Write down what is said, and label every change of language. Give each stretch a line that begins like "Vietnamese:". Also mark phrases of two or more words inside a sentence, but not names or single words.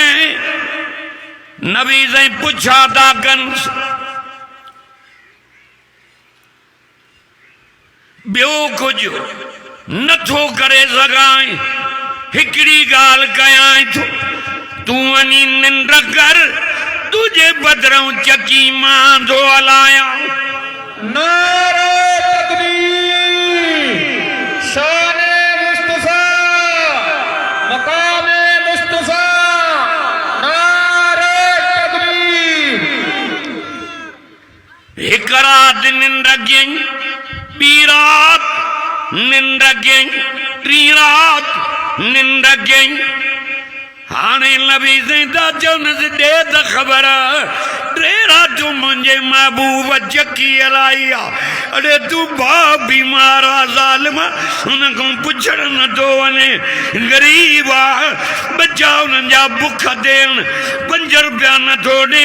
Sindhi: नबी साईं पुछा था कनि ॿियो कुझु नथो करे सघां हिकिड़ी ॻाल्हि कयां तूं वञी निंड कर तुझे बदिरां चकी मां थो हलायां।
Urdu: نعرۂ تکبیر شانِ مصطفیٰ مقامِ مصطفیٰ نعرۂ تکبیر.
Sindhi: एक रात निंद्र गई, बी रात निंद्र गई, टी रात निंद्र गई। हाणे नबी ज़िंदा चवन दे त ख़बर टे रातूं मुंहिंजे महबूब चकी हलाई आहे। अड़े तूं भाउ बीमार आहे ज़ालिम, हुन खां पुछण नथो वञे, ग़रीब आहे, बच्चा हुननि जा बुख देन, 5 रुपया नथो ॾे।